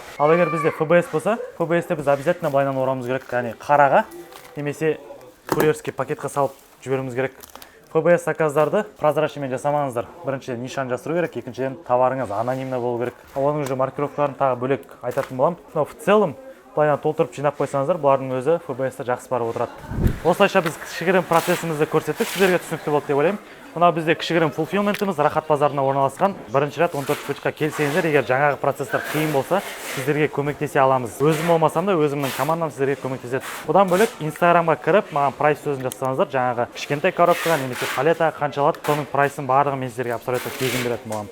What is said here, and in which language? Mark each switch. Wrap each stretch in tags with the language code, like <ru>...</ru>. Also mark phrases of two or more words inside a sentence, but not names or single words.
<kk>Ал егер бізде ФБС болса, ФБСте біз обязательно былайынан орамыз керек, яғни қараға немесе курьерский пакетқа салып жіберуіміз керек. ФБС заказдарды прозрачныймен жасамаңыздар. Біріншіден нишан жасыру керек, екіншіден товарыңыз анонимді болу керек. Оның уже маркировкаларын тағы бөлек айтатын болам.</kk> <ru>Но в целом</ru> <kk>былайынан толтырып жинап қойсаңыздар, бұлардың өзі ФБСте жақсы барып отырады. Осылайша біз кішігірім процесімізді көрсеттік, сіздерге түсінікті болды деп ойлаймын. Мынау бізде кішігірім фулфилментіміз Рахат базарына орналасқан. Бірінші рет 14 пучқа келсеңіздер, егер жаңағы процестер қиын болса, сіздерге көмектесе аламыз. Өзім болмасам да өзімнің командам сіздерге көмектеседі. Бұдан бөлек Инстаграмға кіріп, маған прайс сөзін жазсаңыздар, жаңағы кішкентай коробкаға немесе палета қанша алады, соның прайсын барлығын мен сіздерге абсолютно тегін беретін боламын.</kk>